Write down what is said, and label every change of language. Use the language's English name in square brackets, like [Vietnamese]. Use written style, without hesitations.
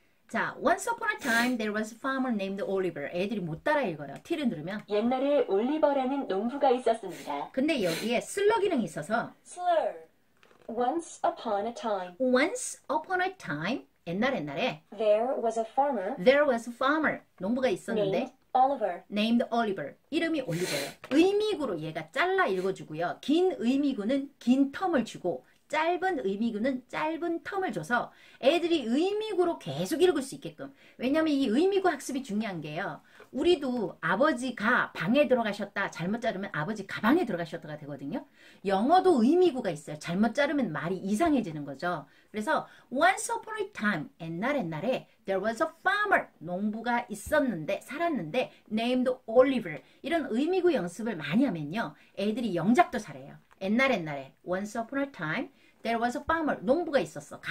[English] 자, once upon a time there was a farmer named Oliver. [Korean] 애들이 못 따라 읽어요. T를 누르면. 옛날에 올리버라는 농부가 있었습니다. 근데 여기에 슬러 기능이 있어서 [English] Slur. Once upon a time, once upon a time [Korean] 옛날에 [English] there was a farmer there was a farmer [Korean] 농부가 있었는데 [English] named Oliver. named Oliver. [Korean] 이름이 올리버예요. 의미구로 얘가 잘라 읽어주고요. 긴 의미구는 긴 텀을 주고 짧은 의미구는 짧은 텀을 줘서 애들이 의미구로 계속 읽을 수 있게끔. 왜냐면 이 의미구 학습이 중요한 게요. 우리도 아버지가 방에 들어가셨다 잘못 자르면 아버지 가방에 들어가셨다가 되거든요. 영어도 의미구가 있어요. 잘못 자르면 말이 이상해지는 거죠. 그래서 [English] once upon a time [Korean] 옛날에 [English] there was a farmer [Korean] 농부가 있었는데 살았는데 [English] named Oliver. [Korean] 이런 의미구 연습을 많이 하면요. 애들이 영작도 잘해요. 옛날에 [English] once upon a time there was a farmer [Korean] 농부가 있었어.